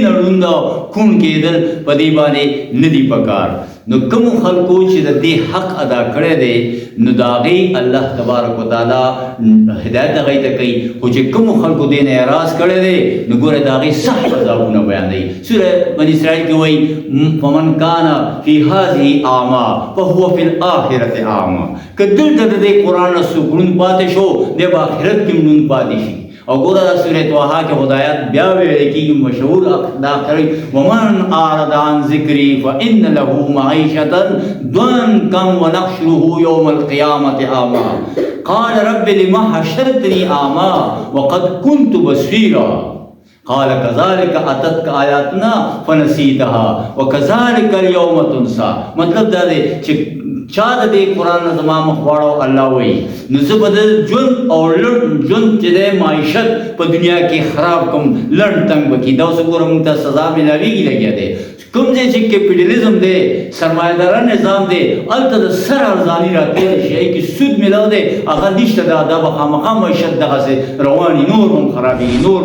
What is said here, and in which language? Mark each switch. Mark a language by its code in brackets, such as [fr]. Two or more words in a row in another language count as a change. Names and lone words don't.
[ps] دې نه ړوند او کوڼ کېدل په دې باندې نه دي پکار. نو کوم خلکو چې د دې حق ادا کړی دی نو د هغې [ar] الله تبارک وتعالی [ps] هدایت هغوی ته کوي خو چې کومو خلکو دې نه اعراض کړی دی نو ګوره د هغې سخت عذابونه بیانوي سوره بني اسرائیل کې وایي [ar] فمن کان فی هذه اعمی فهو فی الاخرة اعمی [ps] که دلته د دې قرآن نه څوک ړوند پاتې شو دی به آخرت کې ړوند پاتې شي او ګوره دا سورة طه کې هدایت بیا ویل کېږي مشهور دا [ar] کوي ومن اعرض عن ذکري فإن له معیشة ضنکا ونحشره یوم القیامة اعمی قال رب لم حشرتني اعمی وقد كنت بصیرا قال كذلك اتتك آیاتنا فنسیتها وكذلك اليوم تنسى [ps] مطلب دا دی چې چا د دې قرآن نه زما مخ واړو الله وایي نو زه به د ژوند او لنډ ژوند چې دی معیشت په دنیا کې خراب کړم لنډ تنګ به کړي دا اوس ګوره موږ ته سزا ملاویږي لګیا دی کوم ځای چې کیپیټالیزم دی سرمایه‌داره نظام دی هلته د سر ارزاني راتېر شي هغې کې سود میلاو دی هغه نشته دا به خامخا معیشت دغسې رواني نور هم خرابېږي